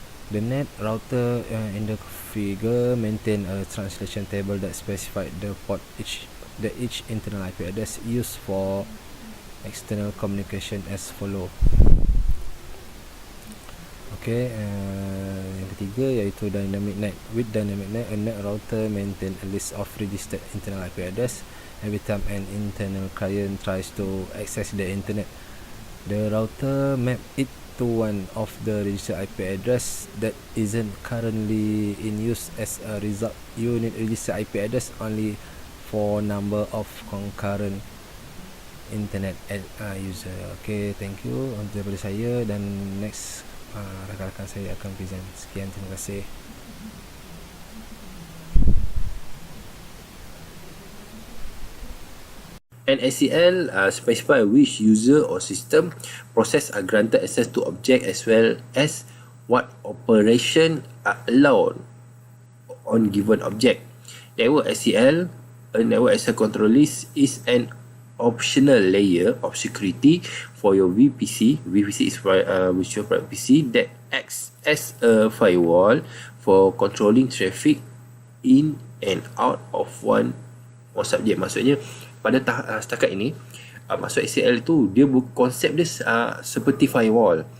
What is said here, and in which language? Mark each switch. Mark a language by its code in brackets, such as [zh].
[en] The NET router in the figure maintain a translation table that specify the port each internal IP address used for external communication as follow. [ms] Okay, yang ketiga iaitu dynamic NET. [en] With dynamic NET, a NET router maintain a list of registered internal IP address every time an internal client tries to access the internet. The router map it to one of the registered IP address that isn't currently in use. As a result, you need registered IP address only for number of concurrent internet user. [ms] Okay, thank you daripada saya, dan next rakan-rakan saya akan present. Sekian, terima kasih. [en] An SEL specify which user or system process are granted access to object as well as what operation are allowed on given object. Network SEL, a network access control list, is an optional layer of security for your VPC. VPC is virtual private PC that acts as a firewall for controlling traffic in and out of one subject. [ms] Maksudnya pada setakat ini, maksud SEL itu dia konsep dia seperti firewall.